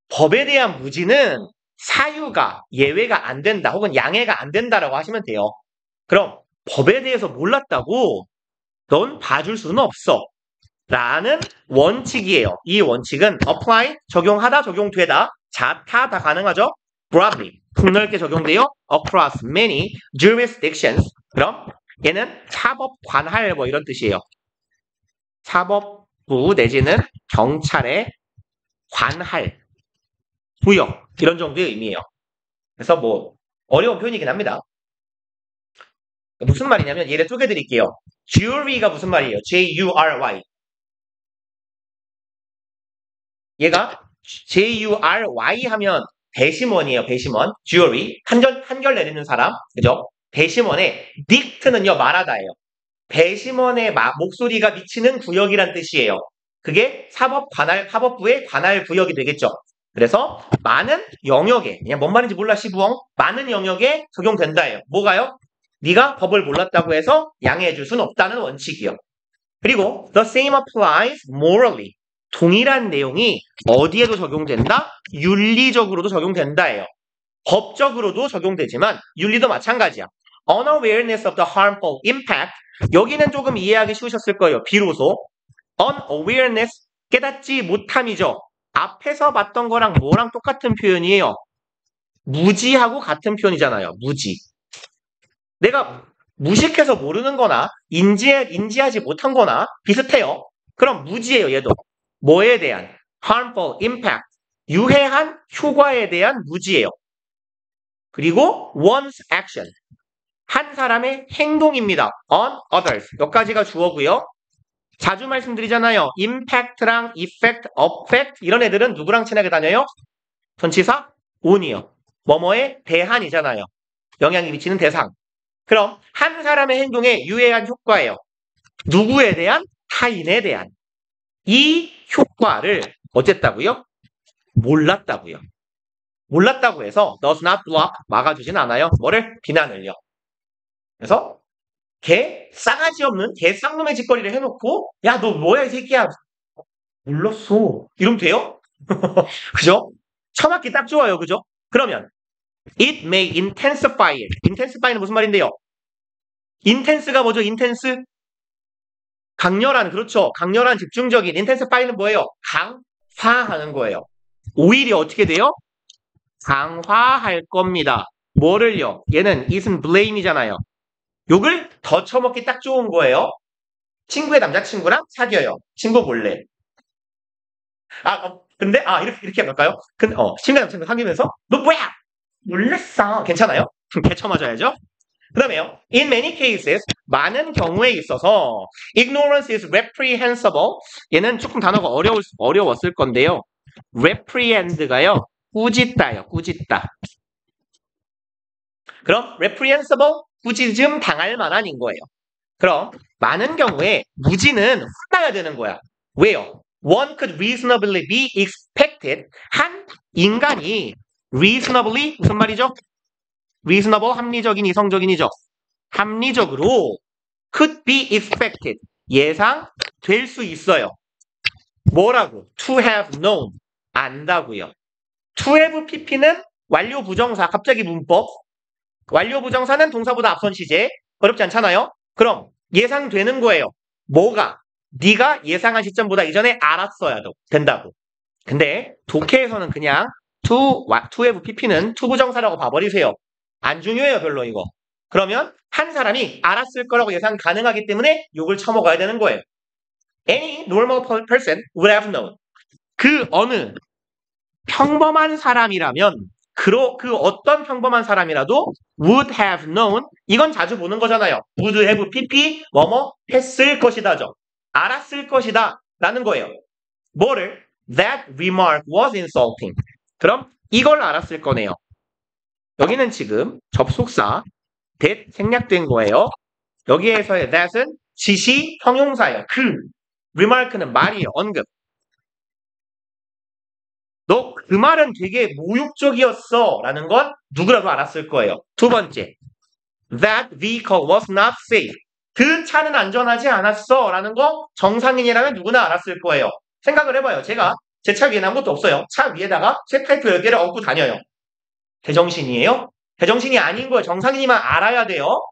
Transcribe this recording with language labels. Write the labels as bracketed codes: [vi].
[ko] 법에 대한 무지는 사유가 예외가 안 된다 혹은 양해가 안 된다라고 하시면 돼요. 그럼 법에 대해서 몰랐다고 넌 봐줄 수는 없어. 라는 원칙이에요. 이 원칙은 apply, 적용하다, 적용되다, 자타 다 가능하죠? broadly, 폭넓게 적용돼요. [en] across many jurisdictions. [ko] 그럼 얘는 사법 관할 뭐 이런 뜻이에요. 사법부 내지는 경찰의 관할, 구역 이런 정도의 의미예요. 그래서 뭐 어려운 표현이긴 합니다. 무슨 말이냐면 얘를 쪼개드릴게요. jury가 무슨 말이에요? [en] J-U-R-Y. [ko] 얘가 J-U-R-Y 하면 배심원이에요. 배심원. jury. 판결 내리는 사람. 그죠? 배심원의 dict는요. 말하다예요. 배심원의 목소리가 미치는 구역이란 뜻이에요. 그게 사법부의 관할 구역이 되겠죠. 그래서 많은 영역에, 그냥 뭔 말인지 몰라 시부엉, 많은 영역에 적용된다예요. 뭐가요? 네가 법을 몰랐다고 해서 양해해 줄 수는 없다는 원칙이요. 그리고 [en] the same applies morally. [ko] 동일한 내용이 어디에도 적용된다? 윤리적으로도 적용된다예요. 법적으로도 적용되지만 윤리도 마찬가지야. [en] unawareness of the harmful impact. [ko] 여기는 조금 이해하기 쉬우셨을 거예요. 비로소 unawareness, 깨닫지 못함이죠. 앞에서 봤던 거랑 뭐랑 똑같은 표현이에요? 무지하고 같은 표현이잖아요. 무지. 내가 무식해서 모르는 거나 인지하지 못한 거나 비슷해요. 그럼 무지예요. 얘도. 뭐에 대한? [en] harmful impact. [ko] 유해한 효과에 대한 무지예요. 그리고 [en] one's action. [ko] 한 사람의 행동입니다. [en] on others. [ko] 여기까지가 주어고요. 자주 말씀드리잖아요. impact랑 effect, affect 이런 애들은 누구랑 친하게 다녀요? 전치사 on이요. 뭐뭐에 대한이잖아요. 영향이 미치는 대상. 그럼 한 사람의 행동에 유해한 효과예요. 누구에 대한? 타인에 대한. 이 효과를 어쨌다고요? 몰랐다고요. 몰랐다고 해서 [en] does not block, [ko] 막아주진 않아요. 뭐를? 비난을요. 그래서 싸가지 없는 쌍놈의 짓거리를 해놓고 야, 너 뭐야 이 새끼야. 몰랐어. 이러면 돼요? 그죠? 처맞기 딱 좋아요. 그죠? 그러면 [en] it may intensify it. [ko] intensify는 무슨 말인데요? intense가 뭐죠? intense? 강렬한, 그렇죠. 강렬한 집중적인. intensify는 뭐예요? 강화하는 거예요. 오히려 어떻게 돼요? 강화할 겁니다. 뭐를요? 얘는 it은 blame이잖아요. 욕을 더 처먹기 딱 좋은 거예요. 친구의 남자친구랑 사귀어요. 친구 몰래. 근데 이렇게 할까요? 친구의 남자친구 사귀면서 너 뭐야? 몰랐어. 괜찮아요? 개쳐 맞아야죠. 그 다음에요. [en] In many cases, [ko] 많은 경우에 있어서 [en] ignorance is reprehensible. [ko] 얘는 조금 단어가 어려웠을 건데요. reprehend가요. 꾸짖다요. 꾸짖다. 그럼 reprehensible, 꾸짖음 당할 만한인 거예요. 그럼 많은 경우에 무지는 혼나야 되는 거야. 왜요? [en] One could reasonably be expected. [ko] 한 인간이 reasonably 무슨 말이죠? reasonable, 합리적인, 이성적인이죠. 합리적으로 [en] could be expected. [ko] 예상될 수 있어요. 뭐라고? [en] To have known. [ko] 안다고요. To have pp는 완료 부정사. 갑자기 문법. 완료 부정사는 동사보다 앞선 시제. 어렵지 않잖아요? 그럼 예상되는 거예요. 뭐가? 네가 예상한 시점보다 이전에 알았어야 된다고. 근데 독해에서는 그냥 to have pp는 to 부정사라고 봐버리세요. 안 중요해요. 별로 이거. 그러면 한 사람이 알았을 거라고 예상 가능하기 때문에 욕을 쳐먹어야 되는 거예요. [en] Any normal person would have known. [ko] 그 어느 평범한 사람이라면 그 어떤 평범한 사람이라도 [en] would have known. [ko] 이건 자주 보는 거잖아요. [en] would have pp [ko] 뭐뭐 했을 것이다죠. 알았을 것이다 라는 거예요. 뭐를? [en] That remark was insulting. [ko] 그럼 이걸 알았을 거네요. 여기는 지금 접속사 that 생략된 거예요. 여기에서의 that은 지시 형용사예요. remark는 말이에요. 언급. 너 그 말은 되게 모욕적이었어 라는 건 누구라도 알았을 거예요. 두 번째, [en] that vehicle was not safe. [ko] 그 차는 안전하지 않았어 라는 거 정상인이라면 누구나 알았을 거예요. 생각을 해봐요. 제가 제 차 위에는 아무것도 없어요. 차 위에다가 쇠 파이프 10개를 얹고 다녀요. 제정신이에요? 제정신이 아닌 거예요. 정상인이만 알아야 돼요.